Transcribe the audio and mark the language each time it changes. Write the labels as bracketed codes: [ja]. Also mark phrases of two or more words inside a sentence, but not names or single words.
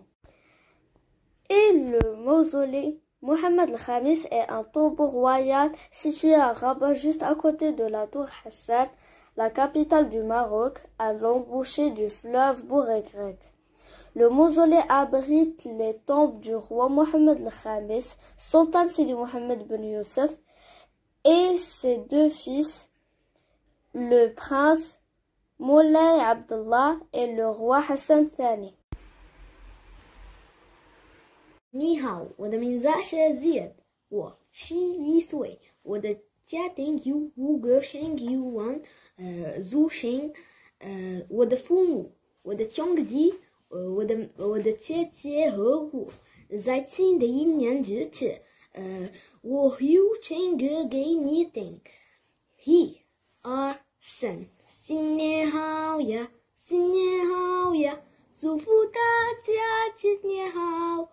[fr] Et le mausolée Mohammed el-Khamis est un tombeau royal situé à Rabat, juste à côté de la tour Hassan, la capitale du Maroc, à l'embouchure du fleuve Bourg-et-Grec. Le mausolée abrite les tombes du roi Mohammed el-Khamis, Sultan Sidi Mohammed ben Youssef, et ses 2 fils, le prince Moulay Abdullah et le roi Hassan Thani. [zh] 你好，我的名字是 Ziad， 我11岁，我的家庭有 5个兄弟族亲，我的父母，我的兄弟，我的姐姐和我，在新的一年之前，我有唱歌给你听。1、2、3，新年好呀，新年好呀，祝福大家新年好。